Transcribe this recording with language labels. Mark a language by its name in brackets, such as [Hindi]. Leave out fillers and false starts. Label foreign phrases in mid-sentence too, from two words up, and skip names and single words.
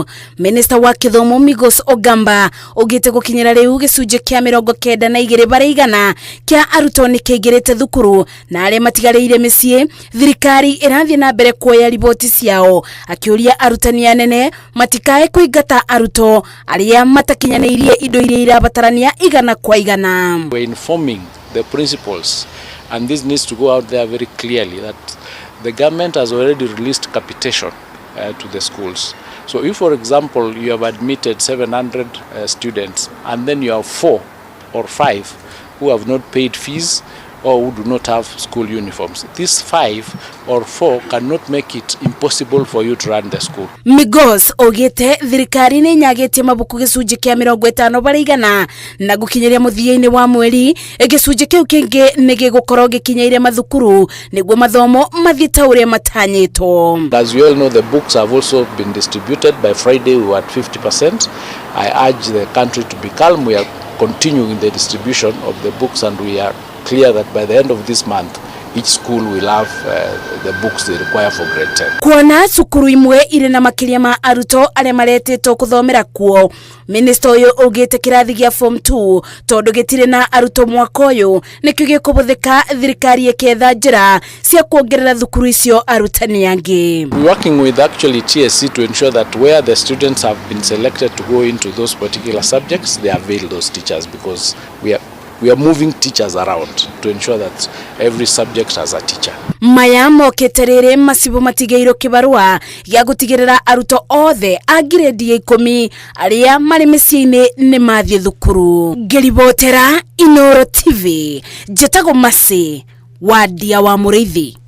[Kikuyu] Minister wa Kithomo Migos Ogamba ugite gukinyira riu gicunje kia 92 bare igana kia arutwo ni kĩingĩrĩte thukuru na aria matigarĩire mĩciĩ. Thirikari irathie na mbere kuoya riboti ciao akiuria arutani anene matikae kũingata arutwo aria matakinyanĩirie indo iria irabatarania igana kwa igana. [English] We're informing the principals, and this needs to go out there very clearly, that the government has already released capitation to the schools. So if, for example, you have admitted 700 students and then you have 4 or 5 who have not paid fees or who do not have school uniforms, these 5 or 4 cannot make it impossible for you to run the school. [Kikuyu] Migos ogete thirikari ni nyagetie mabuku gicunje kia 50 bare igana na gukinyeria muthiaini wa mweri gicunje kiu kingi ni gigukorwo gikinyaire mathukuru niguo mathomo mathiete uria matanyitwo. [English] As you all know, the books have also been distributed. By Friday we were at 50%. I urge the country to be calm. We are continuing the distribution of the books, and we are clear that by the end of this month each school will have the books they require for grade 10. [Kikuyu] Kuona cukuru imwe ire na makiria ma aruto aria maretetwo kuthomera kuo, minister uyu ugite kirathi gia form 2 tondu gitire na aruto mwaka uyu nikio gikubuthika thirikari iketha njira cia kuongerera thukuru icio arutani angi. [English] We working with actually TSC to ensure that where the students have been selected to go into those particular subjects, they avail those teachers, because we are moving teachers around to ensure that every subject has a teacher. [Kikuyu] Maya moketerere masibo matigeiro kibarua ya gutigirira aruto othe a grade ya 10 aria mari mĩciĩ-inĩ ni mathie thukuru. Gūtetera Inooro TV, Jetago Masi, wadia wa Mũrĩithi.